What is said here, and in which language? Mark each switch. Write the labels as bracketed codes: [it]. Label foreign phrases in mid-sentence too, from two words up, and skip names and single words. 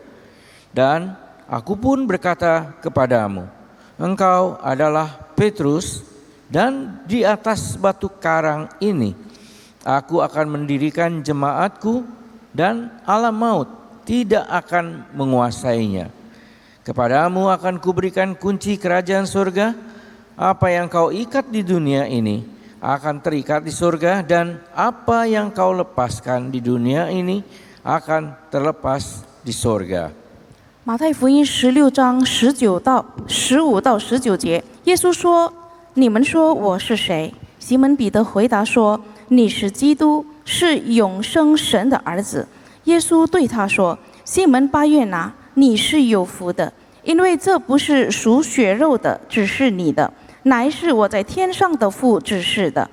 [id] Dan aku pun berkata kepadamu, engkau adalah Petrus, dan di atas batu karang ini aku akan mendirikan jemaatku, dan alam maut tidak akan menguasainya. Kepadamu akan kuberikan kunci kerajaan surga. Apa yang kau ikat di dunia ini akan terikat di surga, dan apa yang kau lepaskan di dunia ini akan terlepas di surga." [zh] 马太福音16章15到19节，耶稣说：“你们说我是谁？” 西门彼得回答说：“你是基督，是永生神的儿子。” 耶稣对他说：“西门巴约拿，你是有福的，因为这不是属血肉的，只是你的，乃是我在天上的父指示的。